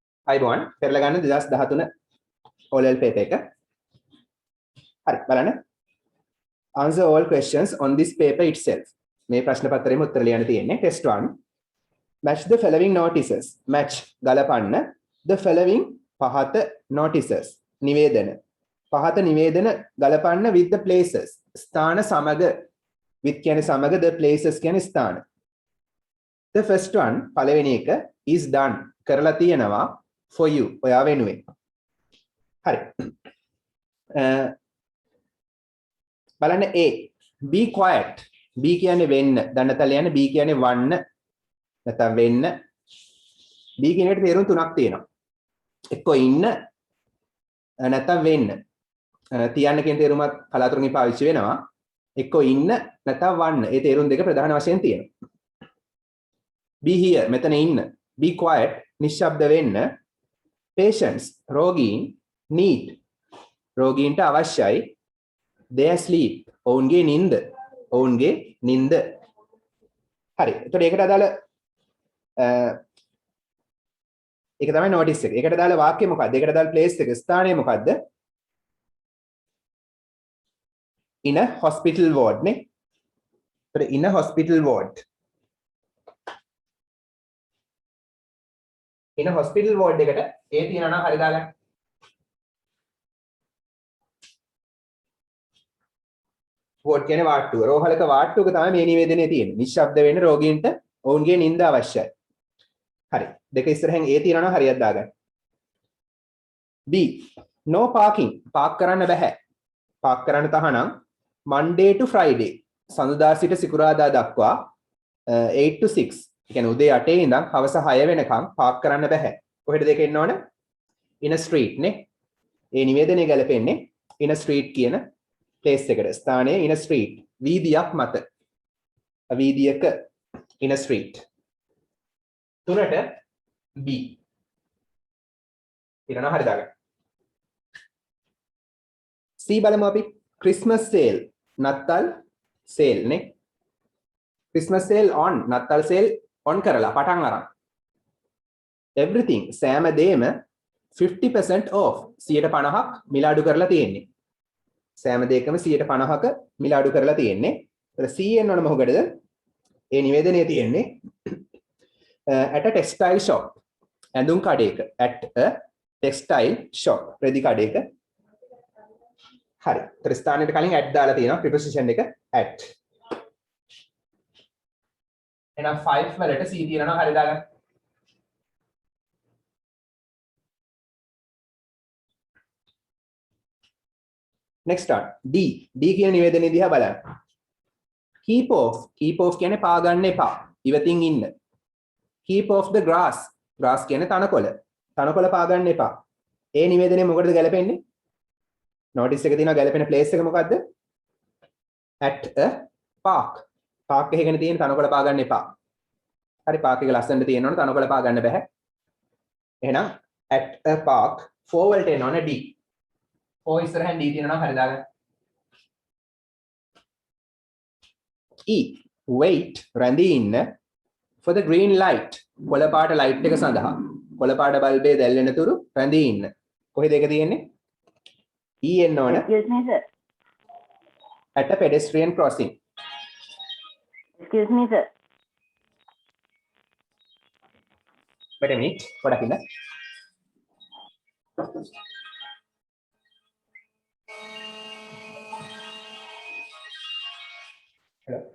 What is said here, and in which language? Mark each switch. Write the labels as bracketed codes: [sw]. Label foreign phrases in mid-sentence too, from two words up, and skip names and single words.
[si] අයිබෝන් පෙරලා ගන්න 2013 [en] O-level paper [si] එක. හරි බලන්න. [en] Answer all questions on this paper itself. [si] මේ ප්‍රශ්න පත්‍රයේම උත්තර ලියන්න තියෙන්නේ. [en] Test 1. Match the following notices. Match [si] ගලපන්න [en] the following පහත notices. [si] නිවේදන. පහත නිවේදන ගලපන්න [en] with the places. [si] ස්ථාන සමග with කියන්නේ සමග [en] the places [si] කියන්නේ ස්ථාන. The first one පළවෙනි එක is done කරලා තියෙනවා for you ඔයා වෙනුවෙන්. හරි. බලන්න A [en] be quiet. [si] B කියන්නේ වෙන්න. දන්නතල යන B කියන්නේ වන්න නැත්නම් වෙන්න. B කියන එකට තේරුම් තුනක් තියෙනවා. එක්ක ඉන්න නැත්නම් වෙන්න. තියන්න කියන තේරුමත් කලාතුරකින් පාවිච්චි වෙනවා. එක්ක ඉන්න නැත්නම් වන්න. ඒ තේරුම් දෙක ප්‍රධාන වශයෙන් තියෙනවා. [en] be here [si] මෙතන ඉන්න. [en] be quiet [si] නිශ්ශබ්ද වෙන්න. patients රෝගීන් need රෝගීන්ට අවශ්‍යයි. [en] they sleep [si] ඔවුන්ගේ නිින්ද. ඔවුන්ගේ නිින්ද. හරි. එතකොට ඒකට අදාළ ඒක තමයි notice එක. ඒකට අදාළ වාක්‍යය මොකක්ද? ඒකට අදාළ place එක ස්ථානය මොකක්ද? [en] in a hospital ward නේ. එතකොට in a hospital ward. in a hospital ward [si] එකට ඒ තියෙනවා නම් හරි දාගන්න. වෝඩ් කියන්නේ වාට්ටුව. රෝහලක වාට්ටුවක තමයි මේ නිවේදනය තියෙන්නේ. නිශ්ශබ්ද වෙන්න රෝගීන්ට ඔවුන්ගේ නිින්ද අවශ්‍යයි. හරි. දෙක ඉස්සරහින් A තියෙනවා නම් හරියට දාගන්න. [en] B no parking. [si] පාක් කරන්න බෑ. පාක් කරන්න තහනම් [en] Monday to Friday. [si] සඳුදා සිට සිකුරාදා දක්වා 8 to 6. ඒ කියන්නේ උදේ 8 ඉඳන් හවස 6 වෙනකම් පාක් කරන්න බෑ. කොහෙද දෙක එන්න ඕන? [en] in a street [si] නේ. ඒ නිවේදනය ගැලපෙන්නේ [en] in a street [si] කියන place එකට. [en] ස්ථානයේ in a street. [si] වීදියක් මත. වීදියක [en] in a street. [si] තුනට B. ඊළඟ හරි දාගන්න. C බලමු අපි. [en] Christmas sale. [si] නත්තල් sale නේ. [en] Christmas sale on. [si] නත්තල් [en] sale on [si] කරලා පටන් අරන්. everything සෑම දෙයක්ම 50% off. 150ක් මිලාඩු කරලා තියෙන්නේ. සෑම දෙයකම 150ක මිලාඩු කරලා තියෙන්නේ. ඒතර C එන්න ඕන මොකටද? ඒ නිවේදනයේ තියෙන්නේ [en] at a textile shop. [si] ඇඳුම් කඩේක. [en] at a textile shop. [si] රෙදි කඩේක. හරි. ඒතර ස්ථානෙට කලින් at දාලා තියෙනවා preposition එක at. එහෙනම් 5 වලට C තියෙනවා හරි දාගන්න. [en] next one D. [si] D කියන නිවේදනයේ දිහා බලන්න. [en] keep off. keep off [si] කියන්නේ පා ගන්න එපා. ඉවතින් ඉන්න. [en] keep off the grass. [si] grass කියන්නේ තනකොළ. තනකොළ පා ගන්න එපා. ඒ නිවේදනයේ මොකටද ගැලපෙන්නේ? notice එක තියෙනවා ගැලපෙන place එක මොකද්ද? [en] at a park. [si] park එකකනේ තියෙන තනකොළ පා ගන්න එපා. හරි park එක ලස්සනට තියෙනවනේ තනකොළ පා ගන්න බෑ. එහෙනම් [en] at a park [si] 4 වලට එන්න ඕන D. 4 ඉස්සරහින් D තියෙනවා නම් හරි දාගන්න. E wait රැඳී ඉන්න [en] for the green light. [si] කොළ පාට light එක සඳහා. කොළ පාට බල්බේ දැල්වෙන තුරු රැඳී ඉන්න. කොහෙද ඒක තියෙන්නේ? E එන්න ඕන. [en] Excuse me, sir. at a pedestrian crossing. Excuse me, sir. wait a minute. [si] පොඩක් ඉන්න. [en] hello.